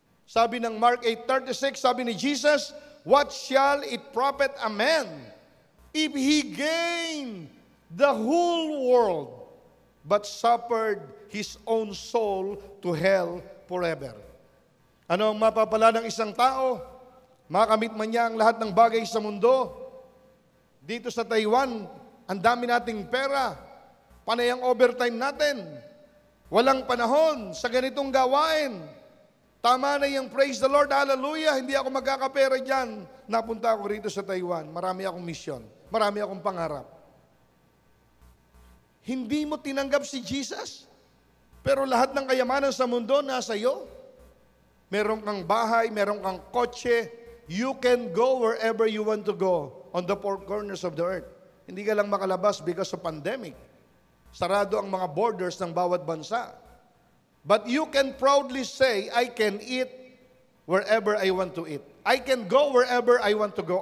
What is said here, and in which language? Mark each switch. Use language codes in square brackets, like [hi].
[tl] Sabi ng [en] Mark 8:36, [tl] sabi ni [en] Jesus, What shall it profit a man if he gain the whole world, but suffered his own soul to hell forever? [tl] Ano ang mapapala ng isang tao? Makamit man niya ang lahat ng bagay sa mundo. Dito sa Taiwan, ang dami nating pera. Panay ang overtime natin. Walang panahon sa ganitong gawain. Tama na yung [en] praise the Lord, [tl] hallelujah. Hindi ako magkakapera dyan. Napunta ako rito sa Taiwan. Marami akong misyon. Marami akong pangarap. Hindi mo tinanggap si Jesus, pero lahat ng kayamanan sa mundo nasa iyo. Meron kang bahay, meron kang kotse. [en] You can go wherever you want to go on the four corners of the earth. [tl] Hindi ka lang makalabas [en] because of pandemic. [tl] Sarado ang mga borders ng bawat bansa. [en] But you can proudly say, I can eat wherever I want to eat. I can go wherever I want to go.